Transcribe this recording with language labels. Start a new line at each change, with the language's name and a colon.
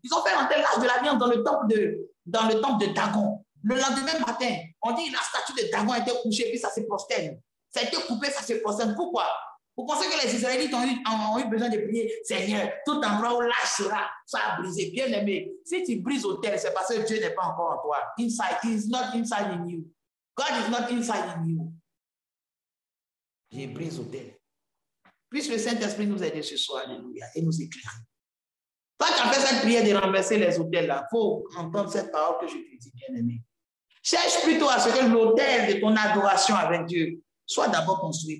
French: Ils ont fait rentrer l'arche de l'Alliance dans le temple de Dagon. Le lendemain matin, on dit la statue de Dagon était couchée, puis ça se prosterne. Ça a été coupé, ça se prosterne. Pourquoi? Vous pensez que les Israélites ont eu besoin de prier, Seigneur, tout endroit où l'arche sera, ça a brisé. Bien aimé, si tu brises l'autel, c'est parce que Dieu n'est pas encore en toi.
English: Inside, he is not inside in you. God is not inside in you.
French: J'ai brisé l'autel. Puisse le Saint-Esprit nous aider ce soir, alléluia, et nous éclairer. Quand tu as fait cette prière de renverser les autels là, il faut entendre cette parole que je te dis, bien aimé. Cherche plutôt à ce que l'autel de ton adoration avec Dieu soit d'abord construit.